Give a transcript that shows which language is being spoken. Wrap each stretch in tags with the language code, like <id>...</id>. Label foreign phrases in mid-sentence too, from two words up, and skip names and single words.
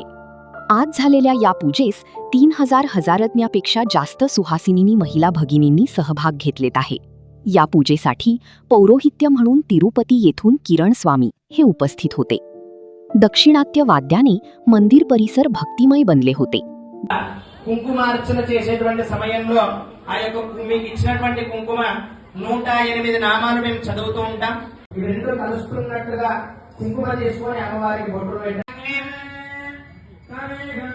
<mr>आज झालेल्या या पूजेस 3000 हजारज्ञापेक्षा जास्त सुहासिनींनी महिला भगिनींनी सहभाग घेतलेत आहे। या पूजेसाठी पौरोहित्य म्हणून तिरुपती येथून किरण स्वामी हे उपस्थित होते। दक्षिणात्य वाद्याने मंदिर परिसर भक्तिमय बनले होते।</mr> <te>కుంకుమార్చన చేసేటువంటి సమయంలో ఆ యొక్క మీకు ఇచ్చినటువంటి కుంకుమ 108 నామాలు మేము చదువుతూ ఉంటాం। ఈ రెండు కలుస్తున్నట్లుగా కుంకుమ చేసుకొని అమ్మవారికి బొట్టు పెట్టాలి।</te>